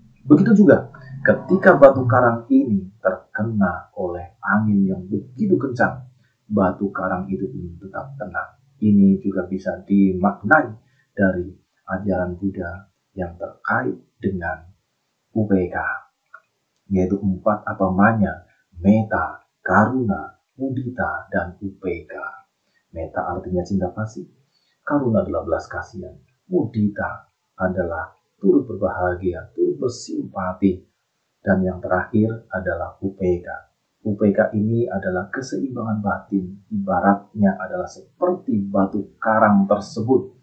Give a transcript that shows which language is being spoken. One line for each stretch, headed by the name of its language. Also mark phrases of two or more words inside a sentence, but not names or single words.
Indonesian: Begitu juga ketika batu karang ini terkena oleh angin yang begitu kencang, batu karang itu pun tetap tenang. Ini juga bisa dimaknai dari ajaran Buddha yang terkait dengan UPK, yaitu 4 apamanya: metta, karuna, mudita, dan UPK. Metta artinya cinta kasih, karuna adalah belas kasihan, mudita adalah turut berbahagia, turut bersimpati, dan yang terakhir adalah UPK. UPK ini adalah keseimbangan batin, ibaratnya adalah seperti batu karang tersebut.